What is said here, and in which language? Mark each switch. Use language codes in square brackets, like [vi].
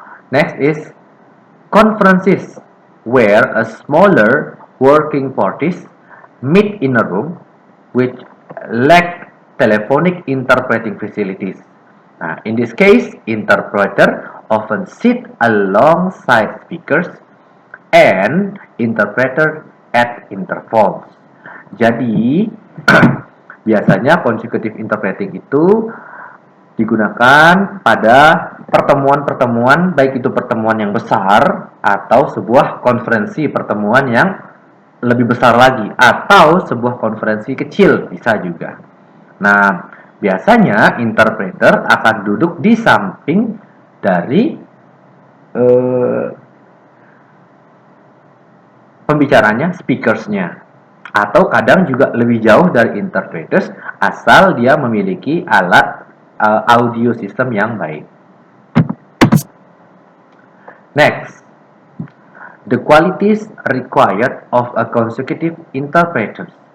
[en] Next is conferences, where a smaller working parties meet in a room which lack telephonic interpreting facilities. In this case, interpreter often sit alongside speakers and interpreter at intervals. [id] Jadi, biasanya consecutive interpreting itu digunakan pada pertemuan-pertemuan, baik itu pertemuan yang besar atau sebuah konferensi pertemuan yang lebih besar lagi, atau sebuah konferensi kecil bisa juga. Nah, biasanya interpreter akan duduk di samping dari pembicaranya, speakersnya, atau kadang juga lebih jauh dari interpreters asal dia memiliki alat audio system yang baik. [en] Next, the qualities required of a consecutive interpreter.